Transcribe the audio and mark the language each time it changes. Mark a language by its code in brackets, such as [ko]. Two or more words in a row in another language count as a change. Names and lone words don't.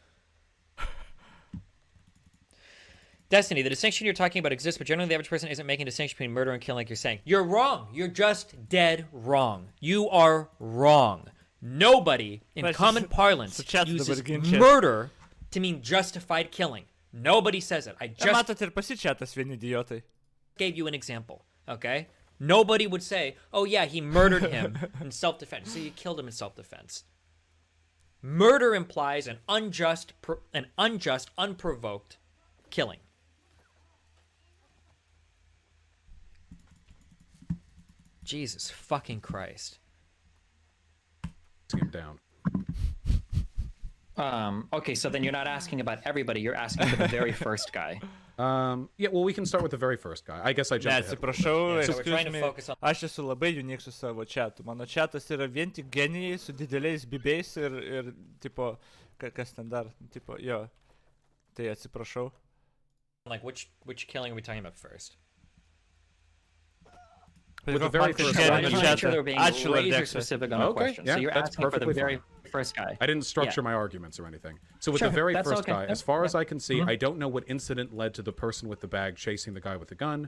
[en] Destiny, the distinction you're talking about exists, but generally the average person isn't making a distinction between murder and killing like you're saying. You're wrong. You're just dead wrong. You are wrong. Nobody in common parlance uses murder to mean justified killing. Nobody says it. I just [lt] matot ir pasičiatas vieni idiotai. [en] Gave you an example, okay? Nobody would say, oh yeah, he murdered him in self-defense. So you killed him in self-defense. Murder implies an unjust, unprovoked killing. Jesus fucking Christ. him down. Okay, so then you're not asking about everybody. You're asking for the very first guy. Yeah, well, we can start with the very first guy. I guess I [lt] Ne, [en] jumped ahead. [lt] atsiprašau, [en] So we're trying excuse to me. focus on- [lt] Aš esu labai unique su savo chatu. Mano chatas yra vien tik genijai su dideliais bibiais ir tipo, kas ten dar, tipo, jo. Tai atsiprašau. [en] Like, which killing are we talking about first? With the very first So guy. I just want to make sure they're being [lt] Ačiū, razor Alexa. [en] specific on the Okay, question. yeah, So you're that's asking for the perfectly very fine. first guy. I didn't structure my arguments or anything. So with Sure, the very that's first okay. guy, Yeah, as far as yeah. I can see, I don't know what incident led to the person with the bag chasing the guy with the gun.